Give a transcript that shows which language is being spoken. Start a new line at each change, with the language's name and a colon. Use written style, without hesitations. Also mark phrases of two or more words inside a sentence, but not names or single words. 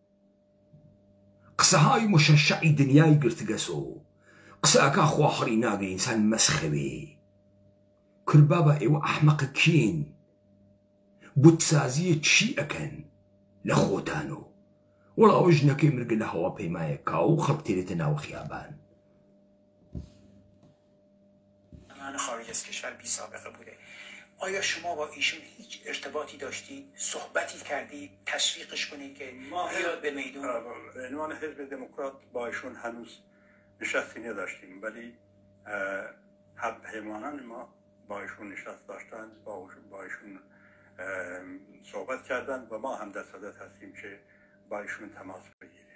Central Kurdish: قسەهای مشەشعی دنیای گرتگەسۆ قسەکە خوا هەڵی ناگرێ ئینسان مەسخەوێ. کورد بابە ئێوە ئەحمەقە کێن، بوتسازیە چی ئەکەن لە خۆتانەوە؟ وەڵا ئەوە ژنەکەی مرگە لە هەواپەیمایە کا و خەڵک تێرێتە ناو خیابان.
Persian: خارج از کشور بی سابقه بوده. آیا شما با ایشون هیچ ارتباطی داشتی؟ صحبتی کردی؟ تشویقش کنی که بیاد به میدون؟ به عنوان حزب دموکرات با ایشون هنوز نشستی نداشتیم، ولی همپیمانان ما با ایشون نشست داشتن، با ایشون صحبت کردن و ما هم دست هستیم که با ایشون تماس بگیریم.